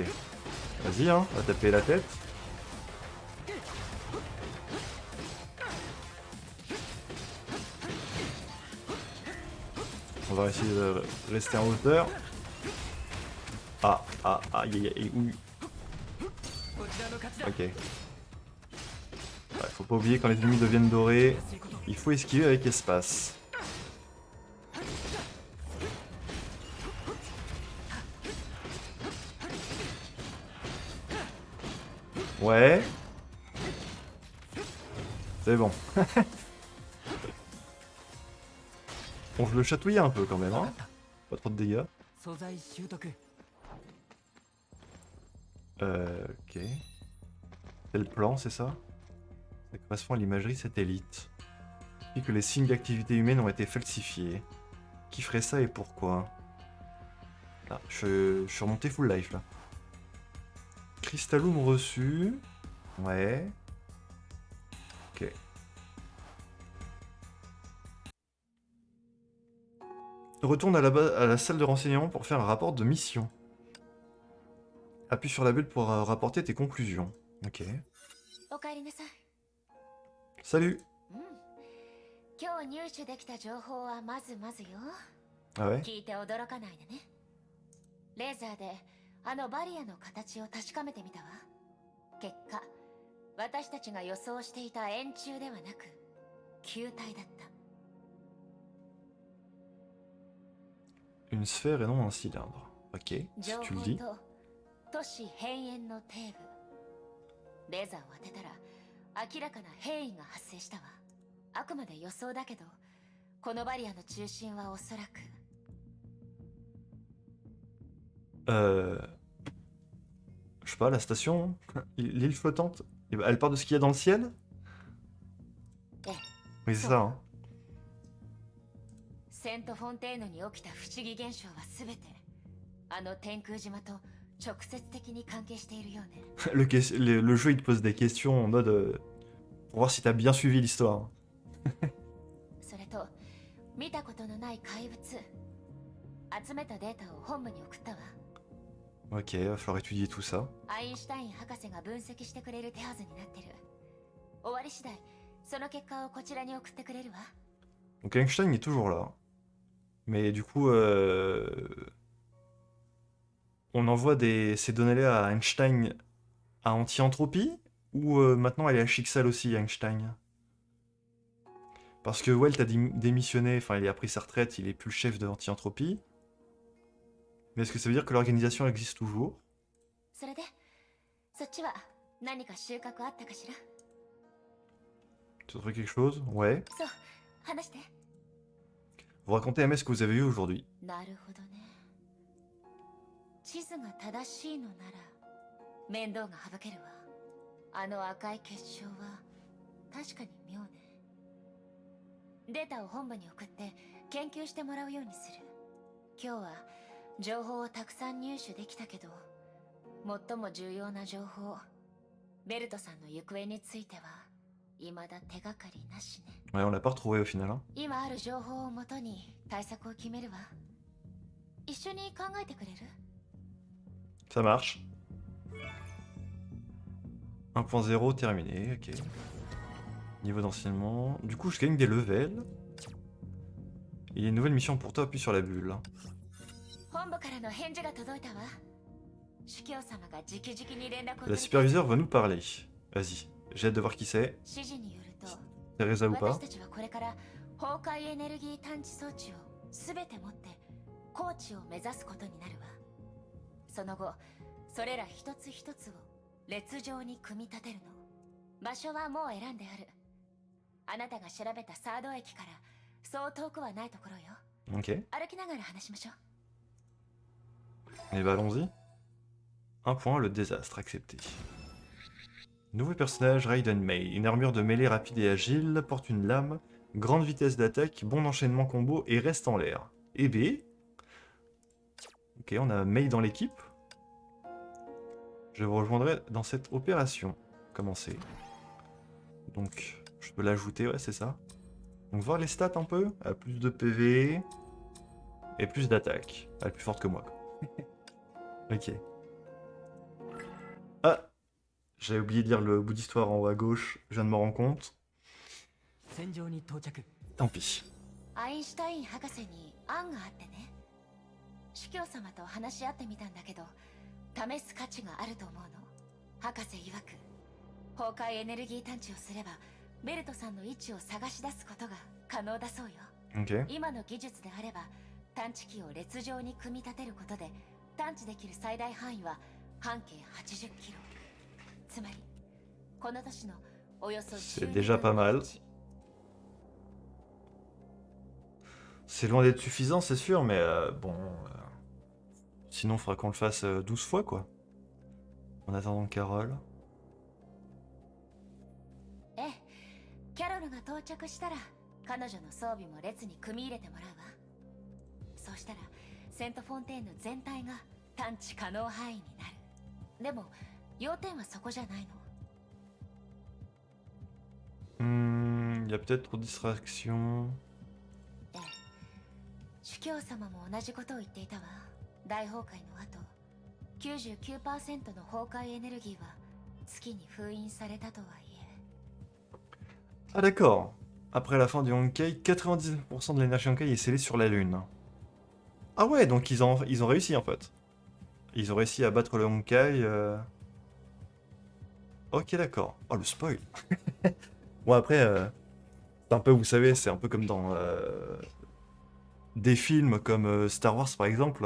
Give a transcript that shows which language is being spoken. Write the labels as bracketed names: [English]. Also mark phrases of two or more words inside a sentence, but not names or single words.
[French] Vas-y, hein, on va taper la tête. On va essayer de rester en hauteur. Ah, ah, aïe, aïe, aïe, oui. [Japanese] こちらの勝ちだ [French] Ok. Ouais, faut pas oublier quand les ennemis deviennent dorés, [Japanese] 安いこと [French] il faut esquiver avec espace. Ouais. C'est bon. Bon, je le chatouillais un peu quand même, [Japanese] 分か [French] hein. [Japanese] った [French] Pas trop de dégâts. [Japanese] 素材習得 [French] Ok. C'est le plan, c'est ça? Ça correspond à l'imagerie satellite. Il dit que les signes d'activité humaine ont été falsifiés. Qui ferait ça et pourquoi? Là, je suis remonté [English] full life [French] là. Cristallum reçu. Ouais. Ok. Retourne à la salle de renseignement pour faire un rapport de mission. Appuie sur la bulle pour rapporter tes conclusions. Ok. [Japanese] おかえりなさい。 [French] Salut. [Japanese] 今日入手できた情報はまずまずよ。 [French] Ah ouais? [Japanese] 聞いて驚かないでね。レーザーであのバリアの形を確かめてみたわ。結果、私たちが予想していた円柱ではなく球体だった。 [French] Une sphère et non un cylindre. Ok, si [Japanese] 情 [French] tu le [Japanese] 報 [French] dis. [Japanese] と都市変縁の底部。レーザーを当てたら明らかな変異が発生したわ。あくまで予想だけど、このバリアの中心はおそらく。 [French] Je sais pas, la station? L'île flottante? Elle part de ce qu'il y a dans le ciel? [Japanese] ええ、 [French] Oui, c'est ça, hein. [Japanese] セントフォンテーヌに起きた不思議現象はすべてあの天空島と直接的に関係しているようね。 [French] Le jeu il te pose des questions en mode pour voir si t'as bien suivi l'histoire. [Japanese] それと見たことのない怪物、集めたデータを本部に送ったわ。 [French] Ok, va falloir étudier tout ça. [Japanese] アインシュタイン博士が分析してくれる手はずになってる。終わり次第その結果をこちらに送ってくれるわ。 [French] Donc Einstein est toujours là. Mais du coup, on envoie ces données-là à Einstein à anti-entropie? Ou maintenant elle est à Chixal aussi, Einstein? Parce que Welt a démissionné, enfin il a pris sa retraite, il est plus le chef de Anti-Entropie. Mais est-ce que ça veut dire que l'organisation existe toujours? [Japanese] それでそっちは何か収穫あったかしら？ [French] Tu as trouvé quelque chose? Ouais. [Japanese] そう話して。 [French] Vous racontez à MS ce que vous avez vu aujourd'hui. [Japanese] なるほどね。地図が正しいのなら面倒が省けるわ。あの赤い結晶は確かに妙ね。データを本部に送って研究してもらうようにする。今日は情報をたくさん入手できたけど、最も重要な情報、ベルトさんの行方については未だ手がかりなしね。 [French] Ouais, on l'a pas retrouvé au final. Hein. [Japanese] 今ある情報をもとに対策を決めるわ。一緒に考えてくれる？ [French] Ça marche. 1.0 terminé, ok. Niveau d'enseignement. Du coup, je gagne des levels. Il y a une nouvelle mission pour toi, appuie sur la bulle. [Japanese] 本部からの返事が届いたわ。司教様が直々に連絡を [French] La superviseure va nous parler. Vas-y, j'ai hâte de voir qui c'est. [Japanese] 指示によると、 [French] Teresa ou [Japanese] 私 [French] pas. [Japanese] たちはこれから崩壊エネルギー探知装置をすべて持って高地を目指すことになるわ。その後、それら一つ一つを列状に組み立てるの。場所はもう選んである。あなたが調べたサード駅からそう遠くはないところよ。 [French] Ok. [Japanese] 歩きながら話しましょう。 [French] Et bah allons-y. Un point, le désastre, accepté. Nouveau personnage, Raiden May. Une armure de mêlée rapide et agile, porte une lame, grande vitesse d'attaque, bon enchaînement combo et reste en l'air. Et B. Ok, on a May dans l'équipe. Je vous rejoindrai dans cette opération. Commencer. Donc, je peux l'ajouter, ouais, c'est ça. Donc, voir les stats un peu. Elle a plus de PV et plus d'attaque. Elle est plus forte que moi, quoi. Ok. Ah, j'avais oublié de lire le bout d'histoire en haut à gauche, je viens de me rendre compte. [Japanese] 戦場に到着。 [French] Tant pis. [Japanese] アインシュタイン博士に案があってね。司教様と話し合ってみたんだけど、試す価値があると思うの。博士曰く、崩壊エネルギー探知をすれば、ベルトさんの位置を探し出すことが可能だそうよ。 [French] Ok. [Japanese] 今の技術であれば、探知機を列状に組み立てることで、探知できる最大範囲は半径80キロ。つまり、この都市のおよそ [French] C'est déjà pas mal. C'est loin d'être suffisant, c'est sûr, mais bon... Sinon, il faudra qu'on le fasse 12 fois, quoi. En attendant Carole. [Japanese] ええ、キャロルが到着したら彼女の装備も列に組み入れてもらうわ。そうしたらセントフォンテーヌ全体が探知可能範囲になる。でも要点はそこじゃないの。 [French] Il y a peut-être trop de distractions. [Japanese] ええ、司教様も同じことを言っていたわ。大崩壊の後 99% の崩壊エネルギーは月に封印されたとはいえ。 [French] Ah d'accord. Après la fin du Honkai, 99% de l'énergie Honkai est scellée sur la Lune. Ah ouais, donc ils ont réussi en fait. Ils ont réussi à battre le Honkai. Ok d'accord. Oh le spoil. Bon après, c'est un peu, vous savez, c'est un peu comme dans des films comme Star Wars par exemple.